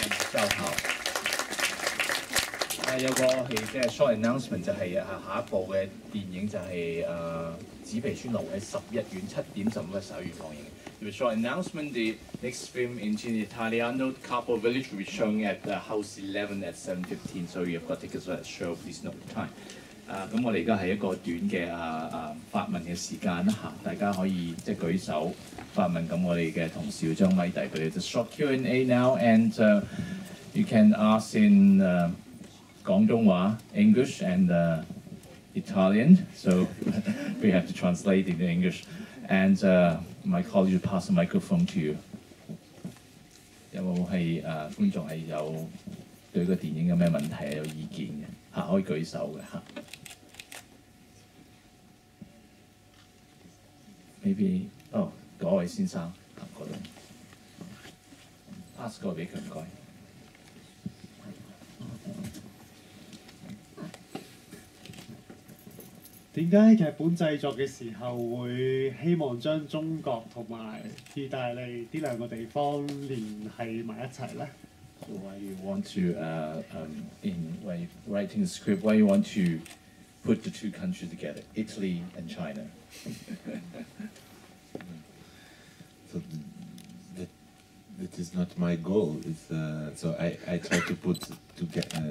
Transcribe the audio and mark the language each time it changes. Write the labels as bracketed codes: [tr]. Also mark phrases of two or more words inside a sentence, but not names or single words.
[yue] Zhao Tao。有個係即係 [en] short announcement [yue] 就係下一部嘅電影就係紙皮村路喺11月7:15放映。 [en] The short announcement, the next film in Cine Italiano, Capo Village, will be showing at House 11 at 7:15. So you've got tickets for that show. Please note the time. [yue] 咁我哋而家係一個短嘅發問嘅時間啦嚇，大家可以即係舉手發問，咁我哋嘅同事要將咪遞俾你。 [en] The short Q&A now, and you can ask in 廣東話 English and Italian. So we have to translate it in English. And my colleague will pass the microphone to you. [yue] 有冇係觀眾係有對個電影有咩問題有意見嘅嚇？可以舉手嘅嚇。Maybe 嗰位先生嗰度 pass 個俾佢唔該。點解劇本製作嘅時候會希望將中國同埋意大利呢兩個地方聯繫埋一齊咧 [en] So why you want to when writing the script, why you want to put the two countries together, Italy and China? So that is not my goal. It's, so I try to put together.